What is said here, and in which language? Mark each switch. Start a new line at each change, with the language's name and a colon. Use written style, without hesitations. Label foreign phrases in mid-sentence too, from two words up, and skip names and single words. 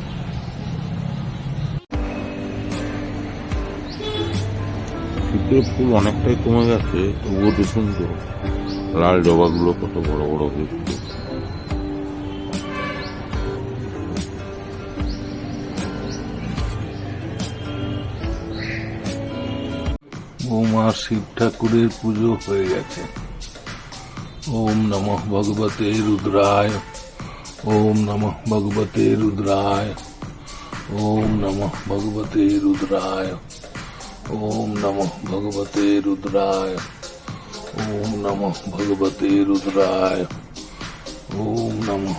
Bangla: শীতের ফুল অনেকটাই কমে গেছে, তবুও দেখুন তো লাল জবাগুলো কত বড় বড় হয়েছে। বৌমা শিব ঠাকুরের পুজো হয়ে গেছে।
Sanskrit: ওম নমঃ ভগবতে রুদ্রায়, ওম নমঃ ভগবতে রুদ্রায়, ওম নমঃ ভগবতে রুদ্রায়, ওম নমঃ ভগবতে রুদ্রায়, ওম নমঃ ভগবতে রুদ্রায়, ওম নমঃ